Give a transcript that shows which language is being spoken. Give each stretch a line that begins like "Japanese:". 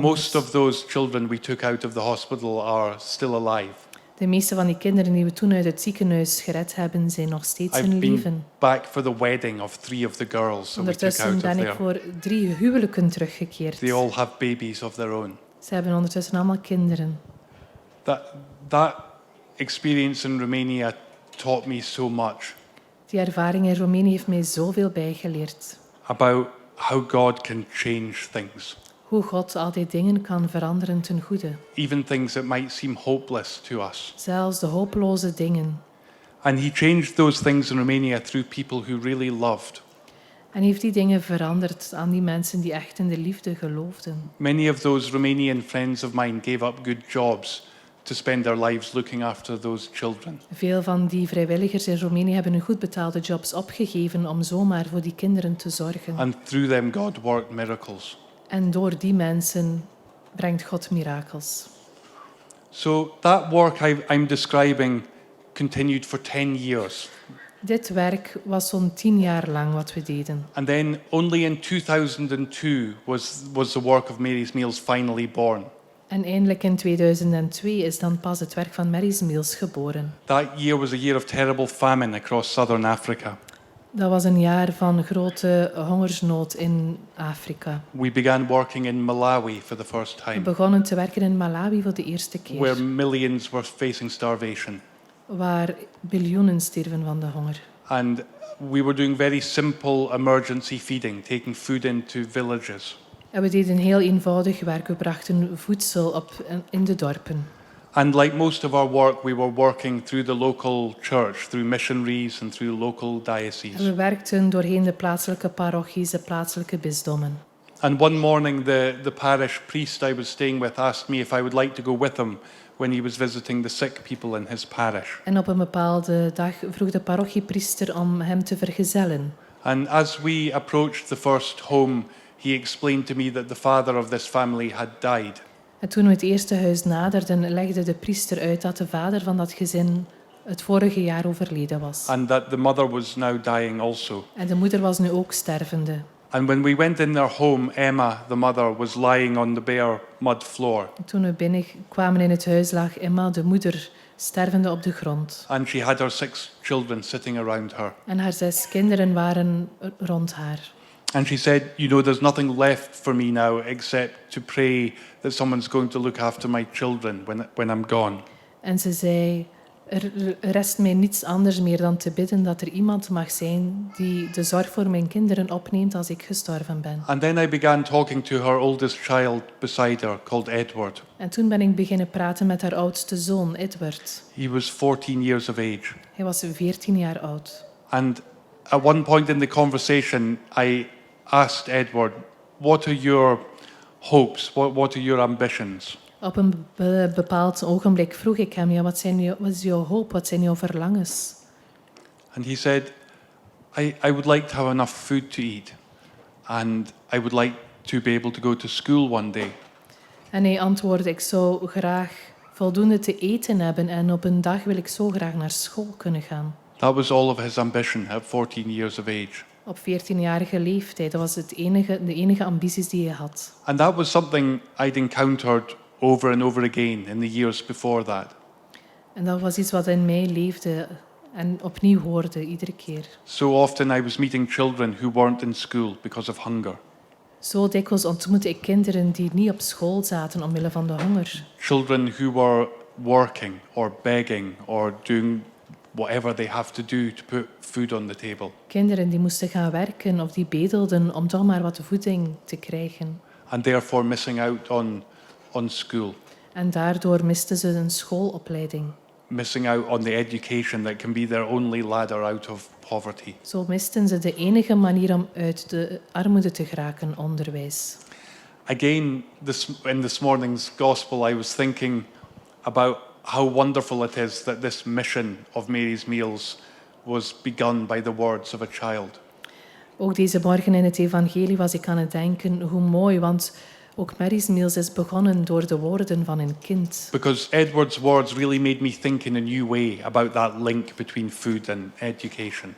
English: Most of those children we took out of the hospital are still alive.
Dutch: De meeste van die kinderen die we toen uit het ziekenhuis gered hebben, zijn nog steeds in
English: I've been
Dutch: leven.
English: back for the wedding of 3 of the girls that we took
Dutch: Ondertussen
English: out of
Dutch: ben ik
English: there.
Dutch: voor 3 huwelijken teruggekeerd.
English: They all have babies of their own.
Dutch: Ze hebben ondertussen allemaal kinderen.
English: That experience in Romania taught me so much
Dutch: Die ervaring in Roemenië heeft mij zoveel bijgeleerd.
English: about how God can change things.
Dutch: Hoe God altijd dingen kan veranderen ten goede.
English: Even things that might seem hopeless to us.
Dutch: Zelfs de hopeloze dingen.
English: And he changed those things in Romania through people who really loved.
Dutch: En heeft die dingen veranderd aan die mensen die echt in de liefde geloofden.
English: Many of those Romanian friends of mine gave up good jobs to spend their lives looking after those children.
Dutch: Veel van die vrijwilligers in Roemenië hebben hun goed betaalde jobs opgegeven om zomaar voor die kinderen te zorgen.
English: And through them, God worked miracles.
Dutch: En door die mensen brengt God mirakels.
English: So that work I'm describing continued for 10 years.
Dutch: Dit werk was zo'n 10 jaar lang wat we deden.
English: And then only in 2002 was the work of Mary's Meals finally born.
Dutch: En eindelijk in 2002 is dan pas het werk van Mary's Meals geboren.
English: That year was a year of terrible famine across southern Africa.
Dutch: Dat was een jaar van grote hongersnood in Afrika.
English: We began working in Malawi for the first
Dutch: We
English: time,
Dutch: begonnen te werken in Malawi voor de eerste
English: where
Dutch: keer,
English: millions were facing starvation.
Dutch: waar biljoenen sterven van de honger.
English: And we were doing very simple emergency feeding, taking food into villages.
Dutch: En we deden heel eenvoudig werk. We brachten voedsel op in de dorpen.
English: And like most of our work, we were working through the local church, through missionaries and through local
Dutch: En
English: dioceses.
Dutch: we werkten doorheen de plaatselijke parochies, de plaatselijke bisdommen.
English: And one morning, the parish priest I was staying with asked me if I would like to go with him when he was visiting the sick people in his parish.
Dutch: En op een bepaalde dag vroeg de parochiepriester om hem te vergezellen.
English: And as we approached the first home, he explained to me that the father of this family had died.
Dutch: En toen we het eerste huis naderden, legde de priester uit dat de vader van dat gezin het vorige jaar overleden was.
English: And that the mother was now dying also.
Dutch: En de moeder was nu ook stervende.
English: And when we went in their home, Emma, the mother, was lying on the bare mud floor.
Dutch: En toen we binnenkwamen in het huis lag Emma, de moeder, stervende op de grond.
English: And she had her 6 children sitting around her.
Dutch: En haar 6 kinderen waren rond haar.
English: And she said, you know, there's nothing left for me now except to pray that someone's going to look after my children when I'm gone.
Dutch: En ze zei, er rest mij niets anders meer dan te bidden dat er iemand mag zijn die de zorg voor mijn kinderen opneemt als ik gestorven ben.
English: And then I began talking to her oldest child beside her, called Edward.
Dutch: En toen ben ik beginnen praten met haar oudste zoon, Edward.
English: He was 14 years of age.
Dutch: Hij was 14 jaar oud.
English: And at one point in the conversation, I asked Edward, what are your hopes? What are your ambitions?
Dutch: Op een bepaald ogenblik vroeg ik hem, ja, wat is jouw hoop, wat zijn jouw verlangens?
English: And he said, I would like to have enough food to eat. And I would like to be able to go to school one day.
Dutch: En hij antwoordde, ik zou graag voldoende te eten hebben en op een dag wil ik zo graag naar school kunnen gaan.
English: That was all of his ambition at 14 years of age.
Dutch: Op 14-jarige leeftijd, dat was de enige ambities die hij had.
English: And that was something I'd encountered over and over again in the years before that.
Dutch: En dat was iets wat in mij leefde en opnieuw hoorde, iedere keer.
English: So often I was meeting children who weren't in school because of hunger.
Dutch: Zo dikwijls ontmoette ik kinderen die niet op school zaten omwille van de honger.
English: Children who were working or begging or doing whatever they have to do to put food on the table.
Dutch: Kinderen die moesten gaan werken of die bedelden om toch maar wat voeding te krijgen.
English: And therefore missing out on school,
Dutch: En daardoor misten ze een schoolopleiding.
English: missing out on the education that can be their only ladder out of poverty.
Dutch: Zo misten ze de enige manier om uit de armoede te geraken, onderwijs.
English: Again, in this morning's gospel, I was thinking about how wonderful it is that this mission of Mary's Meals was begun by the words of a child.
Dutch: Ook deze morgen in het evangelie was ik aan het denken, hoe mooi, want ook Mary's Meals is begonnen door de woorden van een kind.
English: Because Edward's words really made me think in a new way about that link between food and education.